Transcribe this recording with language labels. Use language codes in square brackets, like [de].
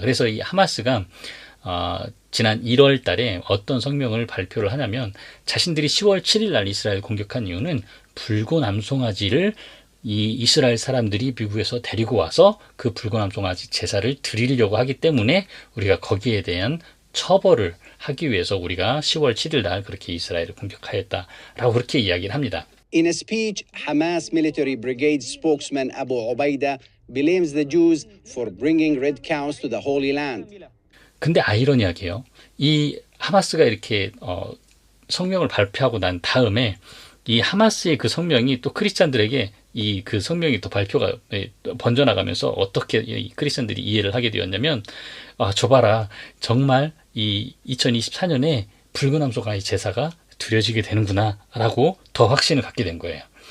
[ko] 그래서 이 하마스가 지난 1월 달에 어떤 성명을 발표를 하냐면 자신들이 10월 7일 날 이스라엘 공격한 이유는 붉은 암송아지를 이 이스라엘 사람들이 미국에서 데리고 와서 그 붉은 암송아지 제사를 드리려고 하기 때문에 우리가 거기에 대한 처벌을 하기 위해서 우리가 10월 7일 날 그렇게 이스라엘을 공격하였다라고 그렇게 이야기를 합니다. [en] In a speech, Hamas military brigade spokesman Abu Ubaida blames the Jews for bringing red cows to the Holy Land. [ko] 근데 아이러니하게요. 이 하마스가 이렇게 성명을 발표하고 난 다음에 이 하마스의 그 성명이 또 크리스찬들에게 이 그 성명이 또 발표가 번져나가면서 어떻게 이 크리스찬들이 이해를 하게 되었냐면 저 봐라, 정말 이 2024년에 붉은 암송아지 제사가 드려지게 되는구나 라고 더 확신을 갖게 된 거예요.